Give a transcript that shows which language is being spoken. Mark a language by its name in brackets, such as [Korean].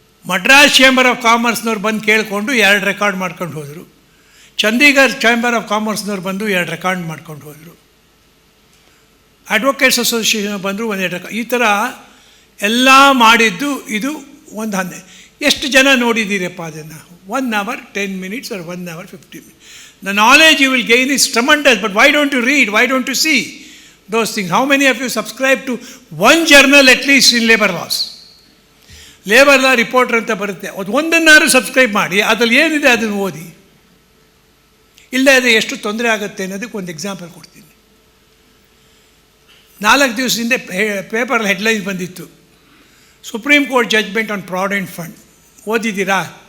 [Kannada] Madras chamber of ಕಾಮರ್ಸ್ನವ್ರು ಬಂದು ಕೇಳಿಕೊಂಡು 2 record ಮಾಡ್ಕೊಂಡು ಹೋದರು. ಚಂಡೀಗಢ ಚೇಂಬರ್ ಆಫ್ ಕಾಮರ್ಸ್ನವ್ರು ಬಂದು 2 ರೆಕಾರ್ಡ್ ಮಾಡ್ಕೊಂಡು ಹೋದರು. ಅಡ್ವೊಕೇಟ್ಸ್ ಅಸೋಸಿಯೇಷನ್ ಬಂದರು 1-2 ರೆಕಾರ್ಡ್. ಈ ಥರ ಎಲ್ಲ ಮಾಡಿದ್ದು ಇದು ಒಂದು 10. ಎಷ್ಟು ಜನ ನೋಡಿದ್ದೀರಪ್ಪ ಅದನ್ನು? [English] 1 hour 10 minutes or 1 hour 50 minutes. The knowledge you will gain is tremendous, but why don't you read? Why don't you see those things? How many of you subscribe to one journal at least in labor laws? [Kannada] Labour law reporter ಅಂತ ಬರುತ್ತೆ, ಅದು ಒಂದನ್ನಾರು subscribe ಮಾಡಿ, ಅದರಲ್ಲಿ ಏನಿದೆ ಅದನ್ನು ಓದಿ. ಇಲ್ಲದೆ ಅದು ಎಷ್ಟು ತೊಂದರೆ ಆಗುತ್ತೆ ಅನ್ನೋದಕ್ಕೆ ಒಂದು ಎಕ್ಸಾಂಪಲ್ ಕೊಡ್ತೀನಿ. 4 ದಿವಸದಿಂದ ಪೇಪರಲ್ಲಿ ಹೆಡ್ಲೈನ್ಸ್ ಬಂದಿತ್ತು, [English] Supreme court judgment on provident fund. [Kannada] ಓದಿದ್ದೀರಾ?